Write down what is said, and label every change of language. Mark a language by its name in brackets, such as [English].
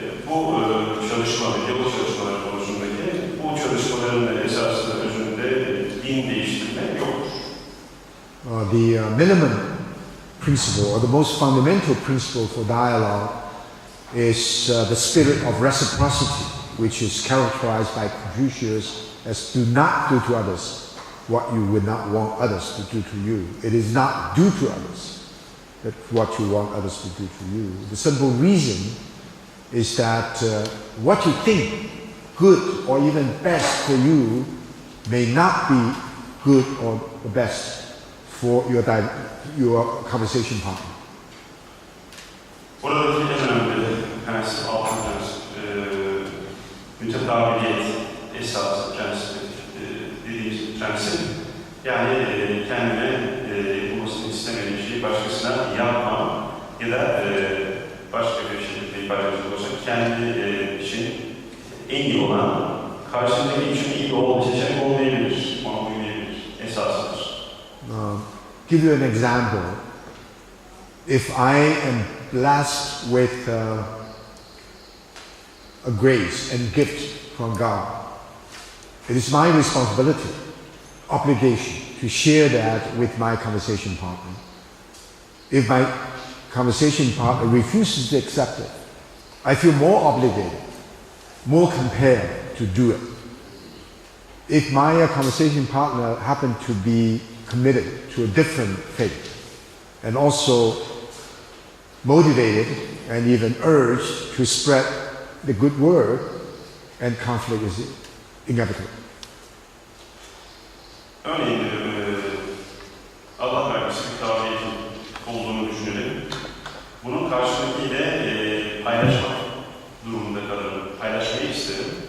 [Turkish] Bu çalışma ve diyalog çalışmaları konusundaki bu çalışmaların esasında özünde din değiştirme yoktur. [English] The minimum principle or the most fundamental principle for dialogue is the spirit of reciprocity, which is characterized by Confucius as do not do to others what you would not want others to do to you. It is not do to others that what you want others to do to you. The simple reason is that what you think good or even best for you may not be good or the best for your conversation partner. [Turkish] Buradaki en önemli prensip, altın prensip, mütetabiyet esası prensip dediğimiz prensip. Yani kendine yapılmasını istemediğin şeyi başkasına yapma ya da başka bir şekilde ifade edecek olursa kendi için en iyi olan karşındaki için iyi seçenek olmayabilir, ona uymayabilir, esasıdır. [English] Give you an example. If I am blessed with a grace and gift from God, it is my responsibility, obligation to share that with my conversation partner. If my conversation partner refuses to accept it, I feel more obligated, more compelled to do it. If my conversation partner happened to be committed to a different faith and also motivated and even urged to spread the good word, and conflict is inevitable. [Turkish] Örneğin Allah vergisi bir tabiyetin olduğunu düşünelim. Bunun karşındakiyle paylaşmak durumunda kalırım. Paylaşmayı isterim.